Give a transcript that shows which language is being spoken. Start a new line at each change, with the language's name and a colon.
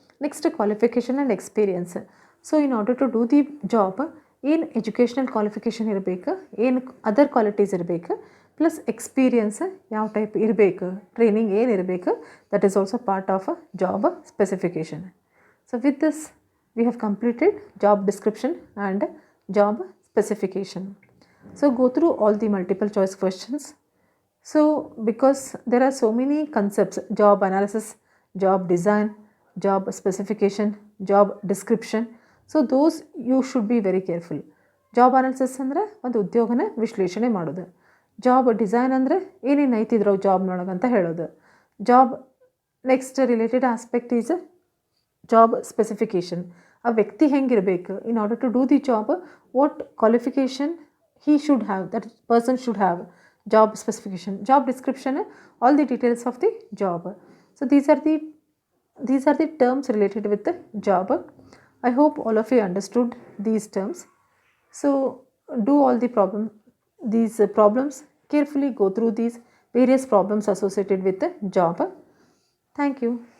English: Next qualification and experience. So in order to do the job ಏನು educational qualification ಇರಬೇಕು, ಏನು other qualities ಇರಬೇಕು, plus experience ಯಾವ type ಇರಬೇಕು, ಟ್ರೈನಿಂಗ್ ಏನಿರಬೇಕು, that is also part of a job specification. So with this we have completed job description and job specification. So go through all the multiple choice questions. So because there are so many concepts, job analysis, job design, job specification, job description, so those you should be very careful.
Kannada: Job analysis ಅಂದರೆ ಒಂದು ಉದ್ಯೋಗನ ವಿಶ್ಲೇಷಣೆ ಮಾಡೋದು. Job design ಅಂದರೆ ಏನೇನು ಐತಿದ್ರು ಜಾಬ್ನೊಳಗಂತ ಹೇಳೋದು.
English: Job next related aspect is job specification.
Kannada: ಆ ವ್ಯಕ್ತಿ ಹೆಂಗಿರಬೇಕು,
English: In order to do the job what qualification he should have, that person should have. Job specification, job description, all the details of the job. So these are the terms related with the job. I hope all of you understood these terms. So do all these problems carefully, go through these various problems associated with the job. Thank you.